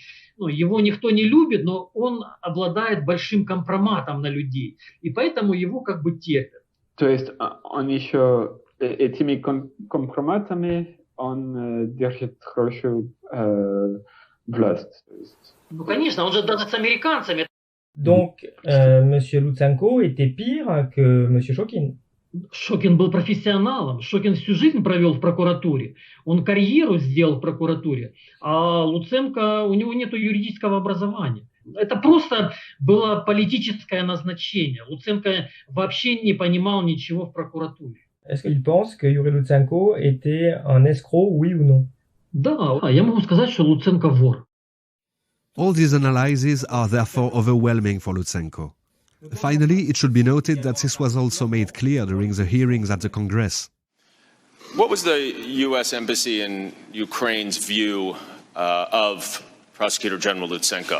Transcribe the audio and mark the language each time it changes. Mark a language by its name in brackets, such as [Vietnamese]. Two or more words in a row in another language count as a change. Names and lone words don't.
[Russian] Его никто не любит, но он обладает большим компроматом на людей. И поэтому его как бы терпят. То есть он еще этими компроматами он держит хорошую власть? Конечно, он же даже с американцами. [French] Donc, monsieur Lutsenko était pire que monsieur Shokin. [Russian] Шокин был профессионалом. Шокин всю жизнь провел в прокуратуре. Он карьеру сделал в прокуратуре. А Луценко, у него нет юридического образования. Это просто было политическое назначение. Луценко вообще не понимал ничего в прокуратуре. [French] Est-ce qu'il pense que Yuri Lutsenko était un escroc, oui ou non? [Russian] Да, я могу сказать, что Луценко вор. [English] All these analyses are therefore overwhelming for Lutsenko. Finally, it should be noted that this was also made clear during the hearings at the Congress. What was the U.S. Embassy in Ukraine's view of Prosecutor General Lutsenko?